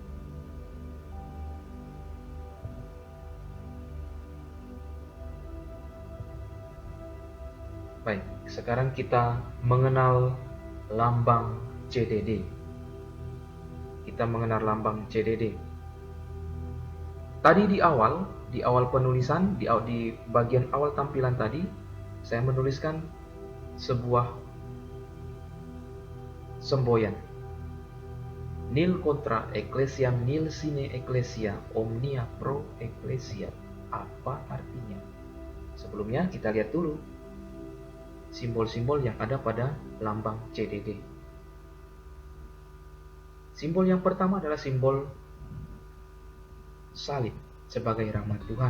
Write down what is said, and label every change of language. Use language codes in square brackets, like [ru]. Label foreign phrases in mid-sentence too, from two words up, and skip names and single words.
[id] Baik, sekarang kita mengenal lambang CDD. Kita mengenal lambang CDD. Tadi di awal penulisan, di bagian awal tampilan tadi, saya menuliskan sebuah semboyan. [la] Nil contra ecclesiam, nil sine ecclesia, omnia pro ecclesia. [id] Apa artinya? Sebelumnya kita lihat dulu simbol-simbol yang ada pada lambang CDD. Simbol yang pertama adalah simbol salib sebagai rahmat Tuhan.